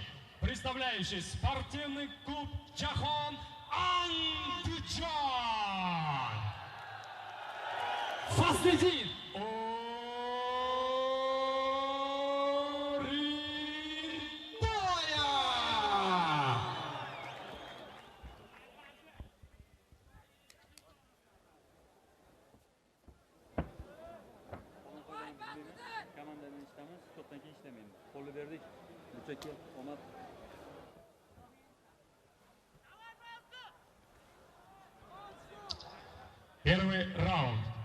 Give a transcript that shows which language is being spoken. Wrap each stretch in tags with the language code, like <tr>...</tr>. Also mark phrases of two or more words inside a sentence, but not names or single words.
<ru>Представляющий спортивный клуб Джахон Андучан. Фаслидин Оринбоя.</ru> <uz>Komandadan ishlamiz, to'pdan keyin ishlamaymiz. Qo'lni berdik. Bunchaki omad.</uz> <ru>Первый раунд.</ru>